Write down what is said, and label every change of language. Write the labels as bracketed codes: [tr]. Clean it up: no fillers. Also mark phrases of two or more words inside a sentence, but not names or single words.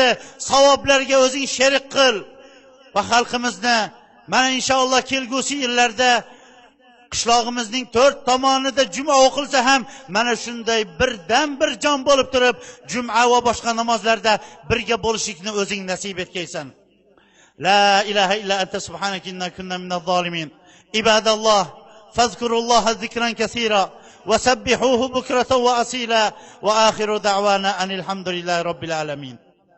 [uz] Savoblarga o'zing sherik qil va xalqimizni mana inshaalloh kelgusi yillarda qishlog'imizning 4 tomonida juma o'qilsa ham mana shunday birdan bir jon bo'lib turib, juma va boshqa namozlarda birga bo'lishlikni o'zing nasib etgaysan. [ar] لا إله إلا أنت سبحانك إنا كنا من الظالمين. عباد الله فاذكروا الله ذكرا كثيرا وسبحوه بكرة وأصيلا وآخر دعوانا أن الحمد لله رب العالمين.